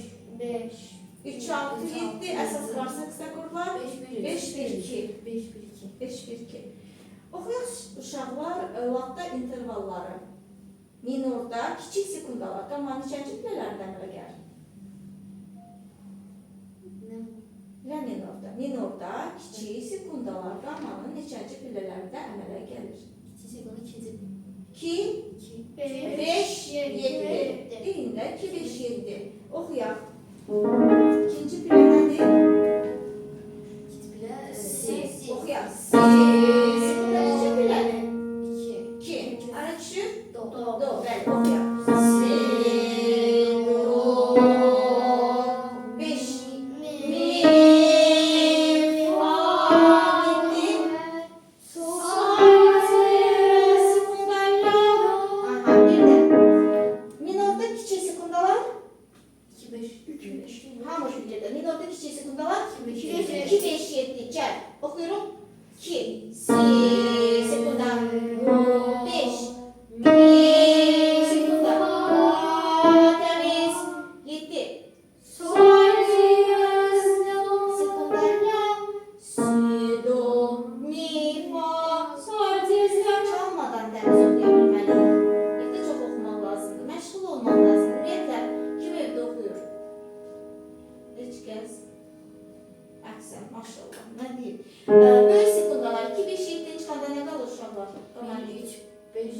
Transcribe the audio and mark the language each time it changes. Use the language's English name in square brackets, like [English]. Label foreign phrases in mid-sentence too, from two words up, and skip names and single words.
[Azerbaijani] 3, 6, 7, əsas var 8 akord var. 5, 1, 2. 5, 1, 2. 5, 1, 2. Oxuyaq uşaqlar latda intervalları. Minorda kiçik sekundalar. Qamanı neçənci pilələrdən əmələ gəlir? Ne? La minorda. Minorda kiçik sekundalar qamanın neçənci pillələrdə əmələ gəlir? İkinci sekunda ikinci. 2, 2. 5, 7. Deyində 2, 5, 7. Oxuyaq. İkinci pillə nədir? İkinci bile. Si. Oxuyaq. Si. Si. Sekunda neçə pillədir? 2. 2. Ara düşür? Do. Do. Bəli, oxuyaq. Si. Do. 5. Mi. Fa. 7. Sol. Sekunda la. Aha, bir də. Minorda kiçik sekundalar. 2, 5. Hamı bilirdi. Minorda kiçik sekundalar. 2, 2, 5, 7. Gəl. Oxuyurum. 2. Si. Sekunda. 5. Mi. Sekunda. Təmiz. 7. Sol. Sekunda. La. Si. Do. Mi. Fa. Sol. Tezlər çalmadan dəniz oxuya bilməliyik. Evdə çox oxumaq lazımdır. Məşğul olmaq lazımdır. Ümumiyyətlə, kim evdə oxuyur? Heç kəs. Əksən, maşallah. Nə deyim? Böyük sekundalar 2, 5, 7-dən çıxanda nə qalır uşaqlar? 1, 3, 5.